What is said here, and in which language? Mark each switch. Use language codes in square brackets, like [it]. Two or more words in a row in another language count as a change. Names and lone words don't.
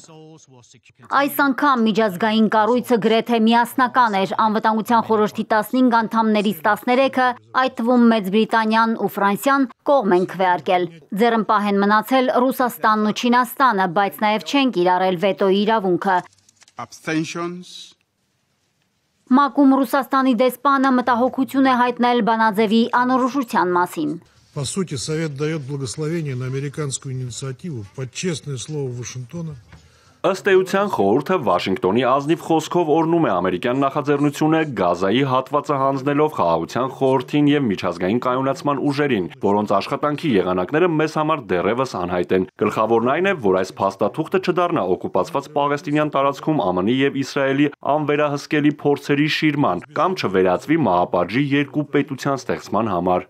[hy] Այս անգամ միջազգային կառույցը գրեթե միասնական էր, անվտանգության խորհրդի 15 անդամներից 13-ը, այդ թվում Մեծ Բրիտանիան ու Ֆրանսիան, կողմ են քվեարկել։ Ձեռնպահ են մնացել Ռուսաստանն ու Չինաստանը, բայց նաև չեն կիրառել վետոյի իրավունքը։ ՄԱԿ-ում Ռուսաստանի դեսպանը մտահոգություն է հայտնել բանաձևի անորոշության մասին։ [ru] По сути, Совет дает благословение на американскую инициативу под честное слово Вашингтона. [hy] Ըստ էության խորհուրդը Վաշինգտոնի ազնիվ խոսքով օրհնում է ամերիկյան նախաձեռնությունը Գազայի հատվածը հանձնելով խաղաղության խորհրդին եւ միջազգային կայունացման ուժերին, որոնց աշխատանքի եղանակները մեզ համար դեռևս անհայտ են։ Գլխավորն այն է, որ այս փաստաթուղթը չդառնա օկուպացված Պաղեստինյան տարածքում ԱՄՆ-ի եւ Իսրայելի անվերահսկելի փորձերի շիրման կամ չվերածվի մահապատժի երկու պետության ստեղծման համար։